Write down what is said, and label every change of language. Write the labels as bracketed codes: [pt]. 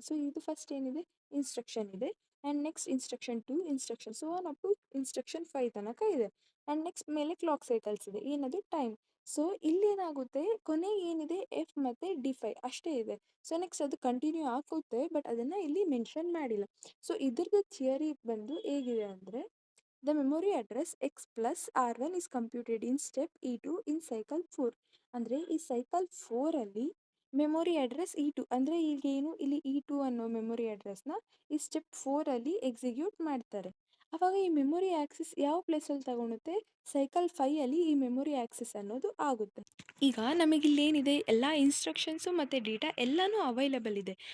[kn] So ಇದು first ಏನಿದೆ, instruction ಇದೆ. And next instruction 2, instruction so on up to instruction 5 ತನಕ ಇದೆ. ಆ್ಯಂಡ್ ನೆಕ್ಸ್ಟ್ ಮೇಲೆ ಕ್ಲಾಕ್ ಸೈಕಲ್ಸ್ ಇದೆ, ಏನದು ಟೈಮ್. ಸೊ ಇಲ್ಲೇನಾಗುತ್ತೆ, ಕೊನೆಗೆ ಏನಿದೆ ಎಫ್ ಮತ್ತು D5 ಅಷ್ಟೇ ಇದೆ. ಸೊ ನೆಕ್ಸ್ಟ್ ಅದು ಕಂಟಿನ್ಯೂ ಆಗುತ್ತೆ, ಬಟ್ ಅದನ್ನು ಇಲ್ಲಿ ಮೆನ್ಷನ್ ಮಾಡಿಲ್ಲ. ಸೊ ಇದ್ರದ್ದು ಥಿಯರಿ ಬಂದು ಹೇಗಿದೆ ಅಂದರೆ, [en] the memory address x plus r1 is computed in step e2 in cycle 4. [kn] ಅಂದರೆ ಈ ಸೈಕಲ್ 4ಅಲ್ಲಿ ಮೆಮೊರಿ ಅಡ್ರೆಸ್ E2 ಅಂದರೆ ಈಗೇನು ಇಲ್ಲಿ E2 ಅನ್ನೋ ಮೆಮೊರಿ ಅಡ್ರೆಸ್ನ ಈ ಸ್ಟೆಪ್ 4ಅಲ್ಲಿ ಎಕ್ಸಿಕ್ಯೂಟ್ ಮಾಡ್ತಾರೆ. ಆವಾಗ ಈ ಮೆಮೊರಿ ಆ್ಯಕ್ಸಸ್ ಯಾವ ಪ್ಲೇಸಲ್ಲಿ ತಗೊಳುತ್ತೆ, ಸೈಕಲ್ 5ಅಲ್ಲಿ ಈ ಮೆಮೊರಿ ಆ್ಯಕ್ಸಸ್ ಅನ್ನೋದು ಆಗುತ್ತೆ. ಈಗ ನಮಗಿಲ್ಲೇನಿದೆ, ಎಲ್ಲ ಇನ್ಸ್ಟ್ರಕ್ಷನ್ಸು ಮತ್ತು ಡೇಟಾ ಎಲ್ಲನೂ ಅವೈಲಬಲ್ ಇದೆ.